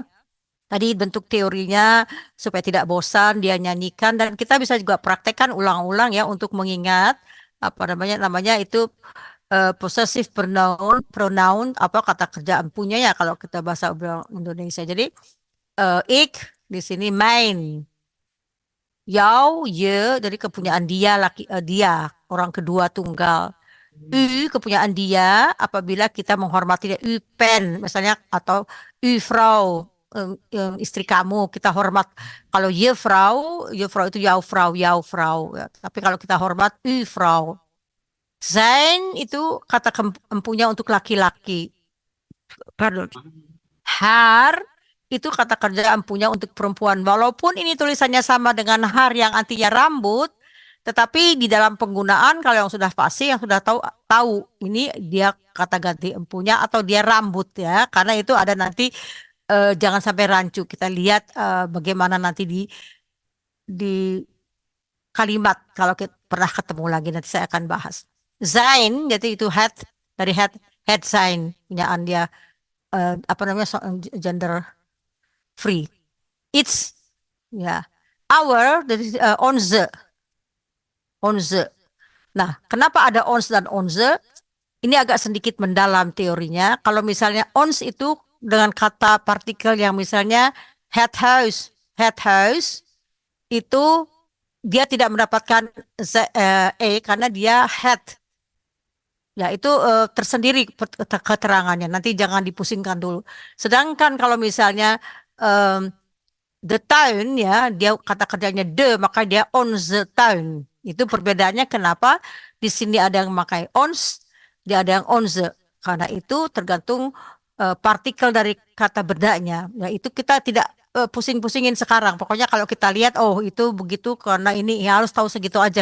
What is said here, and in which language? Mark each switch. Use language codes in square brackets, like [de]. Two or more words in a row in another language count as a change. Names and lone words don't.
[id] Tadi bentuk teorinya supaya tidak bosan dia nyanyikan dan kita bisa juga praktekkan ulang-ulang ya untuk mengingat apa namanya itu [en] possessive pronoun [id] apa kata kerja empunya ya kalau kita bahasa Indonesia. Jadi ik di sini main. Jou, ye dari kepunyaan dia dia orang kedua tunggal. U kepunyaan dia apabila kita menghormati dia. [nl] U pen [id] misalnya atau [nl] u vrouw [id] istri kamu kita hormat. Kalau [nl] je vrouw [id] itu [nl] jouw vrouw [id] ya. Tapi kalau kita hormat [nl] u vrouw. [id] Zijn itu kata empunya untuk laki-laki. Pardon. Haar itu kata kerja empunya untuk perempuan. Walaupun ini tulisannya sama dengan haar yang artinya rambut, tetapi di dalam penggunaan kalau yang sudah fasih yang sudah tahu ini dia kata ganti empunya atau dia rambut ya. Karena itu ada nanti jangan sampai rancu. Kita lihat bagaimana nanti di kalimat kalau kita pernah ketemu lagi nanti saya akan bahas. Zijn jadi itu head dari head zijn punyaan dia apa namanya [en] gender free. [id] It's ya our dari onze. Onze. Nah, kenapa ada ons dan onze? Ini agak sedikit mendalam teorinya. Kalau misalnya ons itu dengan kata partikel yang misalnya [nl] het huis [id] itu dia tidak mendapatkan karena dia het. Ya, itu tersendiri keterangannya. Nanti jangan dipusingkan dulu. Sedangkan kalau misalnya the tuin ya, dia kata kerjanya maka dia [nl] onze tuin. [id] Itu perbedaannya kenapa di sini ada yang memakai ons, dia ada yang onze. Karena itu tergantung partikel dari kata berdanya. Ya, itu kita tidak pusing-pusingin sekarang. Pokoknya kalau kita lihat, oh itu begitu karena ini ya harus tahu segitu aja.